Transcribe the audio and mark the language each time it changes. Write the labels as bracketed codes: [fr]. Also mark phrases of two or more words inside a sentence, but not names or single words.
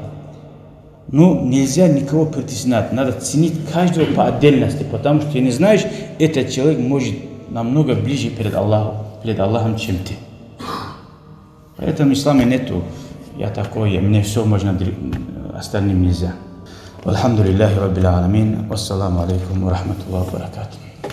[ru] Но нельзя никого притеснять, надо ценить каждого по отдельности, потому что ты не знаешь, этот человек может намного ближе перед Аллахом, чем ты. Поэтому в исламе нету я такой, мне все можно, остальным нельзя. [ar] الحمد لله رب العالمين، والسلام عليكم ورحمة الله وبركاته.